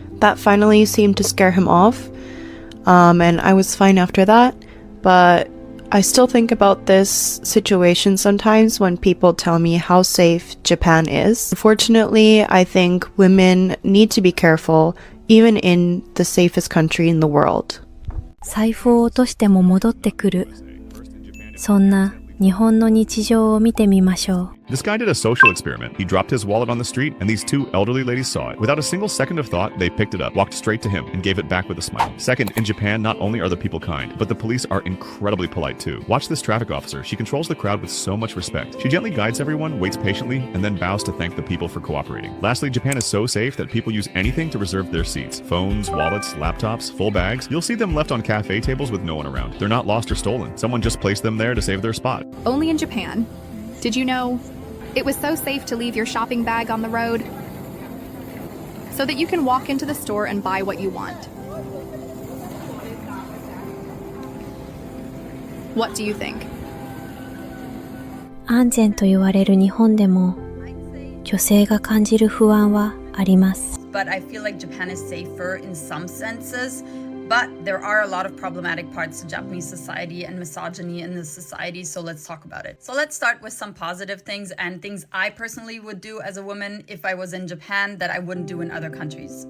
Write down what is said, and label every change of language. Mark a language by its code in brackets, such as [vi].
[en] That finally seemed to scare him off, and I was fine after that, but I still think about this situation sometimes when people tell me how safe Japan is. Unfortunately, I think women need to be careful even in the safest country in the world. [ja] 財布を落としても戻ってくる。そんな日本の日常を見てみましょう。 [en] This guy did a social experiment. He dropped his wallet on the street, and these two elderly ladies saw it. Without a single second of thought, they picked it up, walked straight to him, and gave it back with a smile. Second, in Japan, not only are the people kind, but the police are incredibly polite too. Watch this traffic officer. She controls the crowd with so much respect. She gently guides everyone, waits patiently, and then bows to thank the people for cooperating. Lastly, Japan is so safe that people use anything to reserve their seats. Phones, wallets, laptops, full bags. You'll see them left on cafe tables with no one around. They're not lost or stolen. Someone just placed them there to save their spot. Only in Japan. Did you know it was so safe to leave your shopping bag on the road so that you can walk into the store and buy what you want? What do you think? [ja] 安全と言われる日本でも女性が感じる不安はあります。 [en] But I feel like Japan is safer in some senses. But there are a lot of problematic parts to Japanese society and misogyny in the society, so let's talk about it. So let's start with some positive things and things I personally would do as a woman if I was in Japan that I wouldn't do in other countries.